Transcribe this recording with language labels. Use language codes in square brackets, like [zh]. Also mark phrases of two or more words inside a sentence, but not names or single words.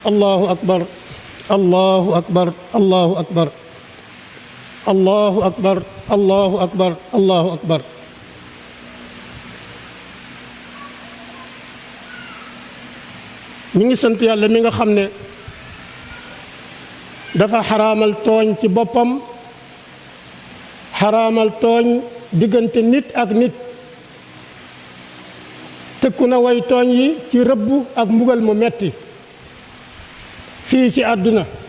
[ar] الله أكبر الله أكبر الله أكبر الله أكبر الله أكبر الله أكبر [wo] mi ngi sant yàlla mi nga xam ne dafa xaraamal tooñ ci boppam xaraamal tooñ diggante nit ak nit tëkku na way tooñ yi ci rëbb ak mbugal mu metti fii ci àdduna